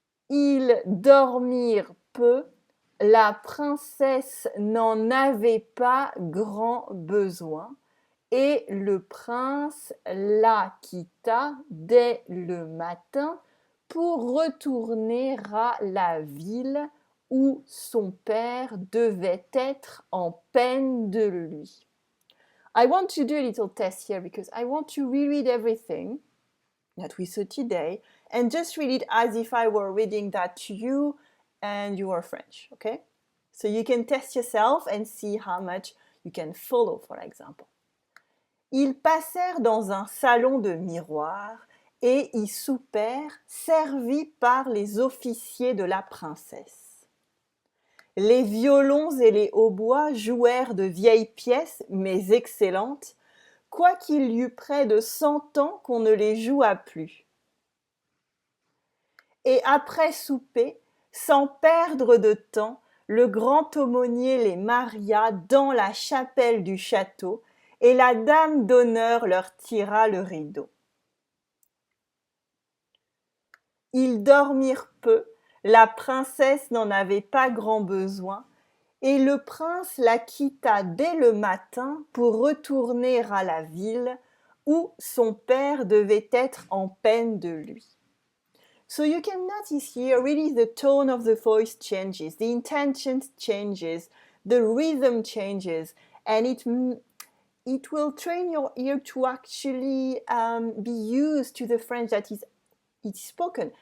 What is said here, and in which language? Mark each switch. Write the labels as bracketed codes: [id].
[fr] Ils dormirent peu, la princesse n'en avait pas grand besoin, et le prince la quitta dès le matin pour retourner à la ville où son père devait être en peine de lui. [en] I want to do a little test here because I want to reread everything that we saw today and just read it as if I were reading that to you and you are French, okay? So you can test yourself and see how much you can follow, for example. [fr] Ils passèrent dans un salon de miroirs et y soupèrent, servis par les officiers de la princesse. Les violons et les hautbois jouèrent de vieilles pièces, mais excellentes, quoiqu'il y eût près de 100 ans qu'on ne les joua plus. Et après souper, sans perdre de temps, le grand aumônier les maria dans la chapelle du château, et la dame d'honneur leur tira le rideau. Ils dormirent peu, la princesse n'en avait pas grand besoin, et le prince la quitta dès le matin pour retourner à la ville où son père devait être en peine de lui. [en] So you can notice here really the tone of the voice changes, the intention changes, the rhythm changes, and it will train your ear to actually be used to the French that is spoken.